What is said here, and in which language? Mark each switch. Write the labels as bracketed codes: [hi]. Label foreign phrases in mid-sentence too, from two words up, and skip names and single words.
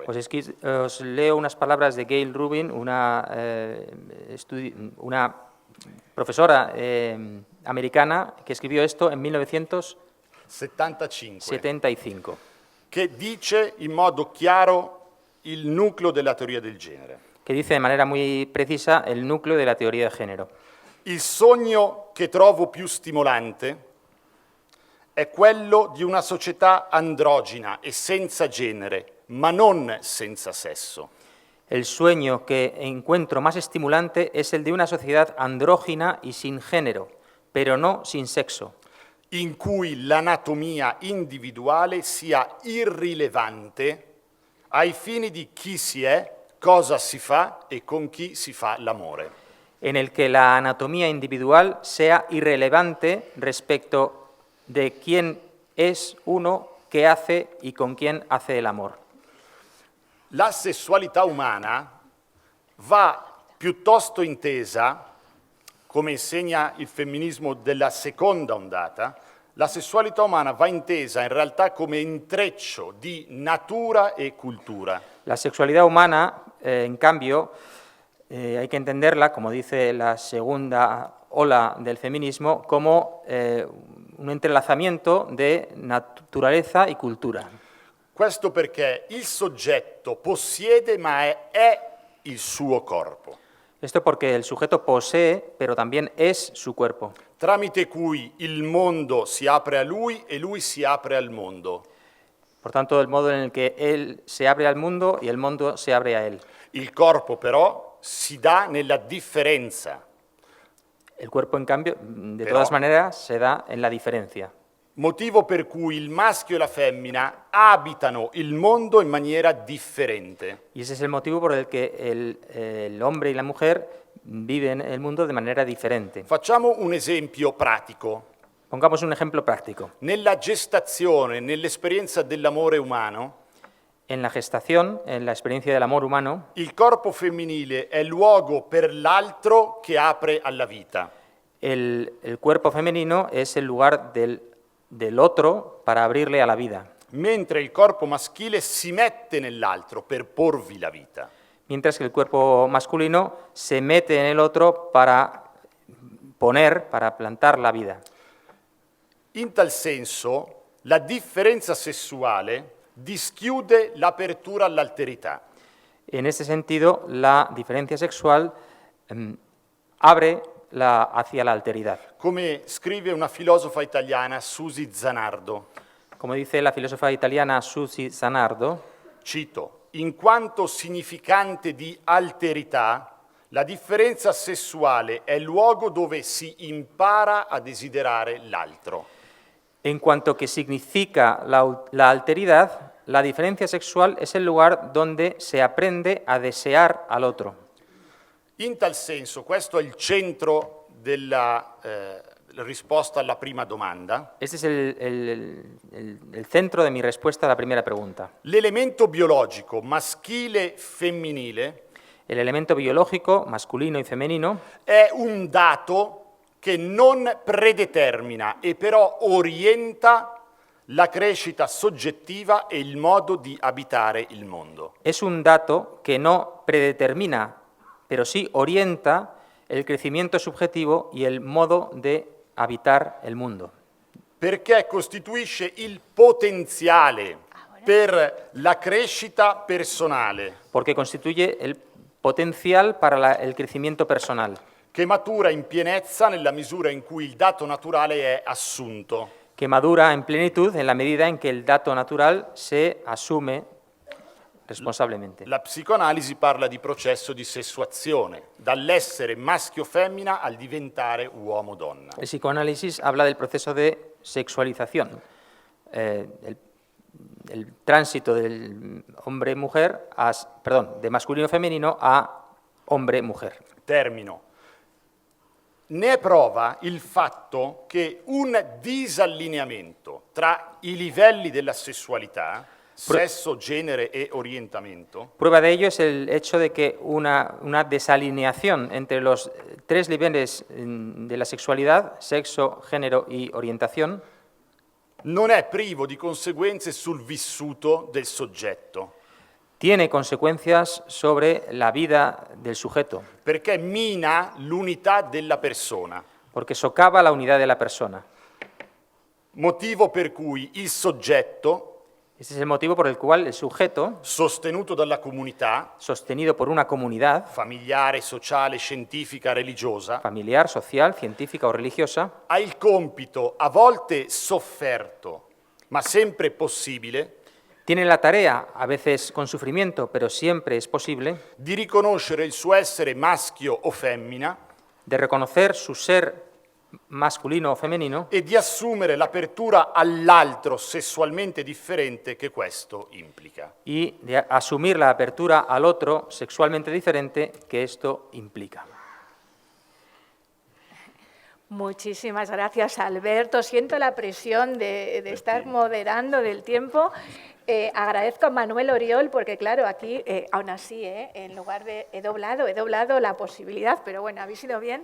[es] Os leo unas palabras de Gail Rubin, una profesora americana que escribió esto en 1975, [it] che dice in modo chiaro il nucleo della teoria del genere. [es] que dice de manera muy precisa el núcleo de la teoría de género. [it] Il sogno che trovo più stimolante è quello di una società androgina e senza genere, ma non senza sesso. [es] El sueño que encuentro más estimulante es el de una sociedad andrógina y sin género, pero no sin sexo, [it] in cui l'anatomia individuale sia irrilevante ai fini di chi si è, cosa si fa e con chi si fa l'amore. [es] en el que la anatomía individual sea irrelevante respecto de quién es uno, qué hace y con quién hace el amor. [it] La sessualità umana va piuttosto intesa, come insegna il femminismo della seconda ondata, la sessualità umana va intesa in realtà come intreccio di natura e cultura. [es] La sexualidad humana, en cambio, hay que entenderla, como dice la segunda ola del feminismo, como un entrelazamiento de naturaleza y cultura. [it] Questo perché il soggetto possiede ma è il suo corpo, [es] Esto porque el sujeto posee, pero también es su cuerpo, [it] tramite cui il mondo si apre a lui e lui si apre al mondo. [es] por tanto, el modo en el que él se abre al mundo y el mundo se abre a él. [it] Il corpo però si dà nella differenza, [es] El cuerpo, en cambio, de Pero- todas maneras, se da en la diferencia. [it] motivo per cui il maschio e la femmina abitano il mondo in maniera differente. [es] Y ese es el motivo por el que el hombre y la mujer viven el mundo de manera diferente. [it] Facciamo un esempio pratico. [es] Pongamos un ejemplo práctico. [it] Nella gestazione, nell'esperienza dell'amore umano, [es] En la gestación, en la experiencia del amor humano, [it] il corpo femminile è luogo per l'altro che apre alla vita. [es] el cuerpo femenino es el lugar del otro para abrirle a la vida, [it] Mentre il corpo maschile si mette nell'altro per porvi la vita. [es] mientras que el cuerpo masculino se mete en el otro para para plantar la vida. [it] In tal senso, la differenza sessuale dischiude l'apertura all'alterità. [es] En ese sentido, la diferencia sexual abre hacia la alteridad. [it] Come scrive una filosofa italiana, Susi Zanardo, [es] Como dice la filósofa italiana Susi Zanardo, [it] cito, in quanto significante di alterità, la differenza sessuale è il luogo dove si impara a desiderare l'altro. [es] en cuanto que significa la alteridad, la diferencia sexual es el lugar donde se aprende a desear al otro. [it] In tal senso, questo è il centro della risposta alla prima domanda. [es] Este es el centro de mi respuesta a la primera pregunta. [it] L'elemento biologico maschile-femminile [es] El elemento biológico, masculino y femenino, [it] è un dato che non predetermina e però orienta la crescita soggettiva e il modo di abitare il mondo. [es] es un dato que no predetermina, pero sí orienta el crecimiento subjetivo y el modo de habitar el mundo. [it] Perché costituisce il potenziale per la crescita personale, [es] Porque constituye el potencial para el crecimiento personal, [it] che matura in pienezza nella misura in cui il dato naturale è assunto. [es] que madura en plenitud en la medida en que el dato natural se asume responsablemente. [it] La psicoanalisi parla di processo di sessuazione, dall'essere maschio-femmina al diventare uomo-donna. [es] El psicoanálisis habla del proceso de sexualización, el tránsito del hombre-mujer, de masculino-femenino a hombre-mujer. [it] Termino. Ne è prova il fatto che un disallineamento tra i livelli della sessualità, sesso, genere e orientamento, [es] Prueba de ello es el hecho de que una desalineación entre los tres niveles de la sexualidad, sexo, género y orientación, [it] non è privo di conseguenze sul vissuto del soggetto, [es] tiene consecuencias sobre la vida del sujeto, [it] perché mina l'unità della persona, [es] porque socava la unidad de la persona. [it] motivo per cui il soggetto, [es] Este es el motivo por el cual el sujeto, [it] sostenuto dalla comunità, [es] sostenido por una comunidad [it] familiare, sociale, scientifica, religiosa, [es] familiar, social, científica o religiosa, [it] ha il compito, a volte sofferto, ma sempre possibile, [es] tiene la tarea, a veces con sufrimiento, pero siempre es posible, [it] di riconoscere il suo essere maschio o femmina [es] de reconocer su ser masculino o femenino [it] e di assumere l'apertura all'altro sessualmente differente che questo implica. [es] y de asumir la apertura al otro sexualmente diferente que esto implica. Muchísimas gracias, Alberto. Siento la presión de estar moderando del tiempo. Agradezco a Manuel Oriol porque, claro, aquí, aún así, en lugar de he doblado la posibilidad, pero bueno, habéis ido bien.